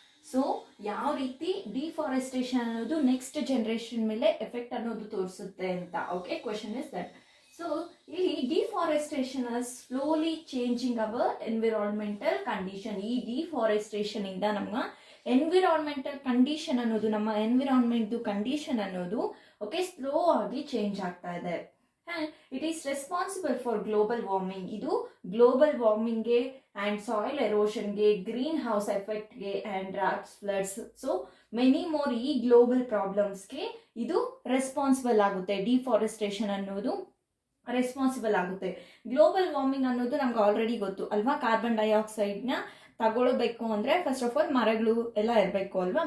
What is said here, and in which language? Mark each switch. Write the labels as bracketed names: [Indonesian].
[Kannada] So ಯಾವ ರೀತಿ deforestation ಅನ್ನೋದು ನೆಕ್ಸ್ಟ್ ಜನರೇಷನ್ ಮೇಲೆ ಎಫೆಕ್ಟ್ ಅನ್ನೋದು ತೋರಿಸುತ್ತೆ ಅಂತ. Okay, [English] Question is that. So ಇಲ್ಲಿ deforestation slowly changing our environmental condition. [Kannada] ಈ ಡಿಫಾರೆಸ್ಟೇಷನ್ ಇಂದ ನಮ್ಮ ಎನ್ವಿರಾನ್ಮೆಂಟಲ್ ಕಂಡೀಷನ್ ಅನ್ನೋದು, ನಮ್ಮ ಎನ್ವಿರಾನ್ಮೆಂಟ್ ಕಂಡೀಷನ್ ಅನ್ನೋದು ಓಕೆ ಸ್ಲೋ ಆಗಿ ಚೇಂಜ್ ಆಗ್ತಾ ಇದೆ. [English] and it is responsible for global warming. [Kannada] ಇದು global ವಾರ್ಮಿಂಗ್ಗೆ and soil erosionಗೆ, green house ಎಫೆಕ್ಟ್ಗೆ [English] and droughts, floods, so many more [Kannada] ಈ ಗ್ಲೋಬಲ್ ಪ್ರಾಬ್ಲಮ್ಸ್ಗೆ ಇದು ರೆಸ್ಪಾನ್ಸಿಬಲ್ ಆಗುತ್ತೆ. ಡಿಫಾರೆಸ್ಟೇಷನ್ ಅನ್ನೋದು ರೆಸ್ಪಾನ್ಸಿಬಲ್ ಆಗುತ್ತೆ. ಗ್ಲೋಬಲ್ ವಾರ್ಮಿಂಗ್ ಅನ್ನೋದು ನಮ್ಗೆ ಆಲ್ರೆಡಿ ಗೊತ್ತು ಅಲ್ವಾ. ಕಾರ್ಬನ್ ಡೈಆಕ್ಸೈಡ್ನ ತಗೊಳ್ಬೇಕು ಅಂದರೆ ಫಸ್ಟ್ ಆಫ್ ಆಲ್ ಮರಗಳು ಎಲ್ಲ ಇರಬೇಕು ಅಲ್ವಾ.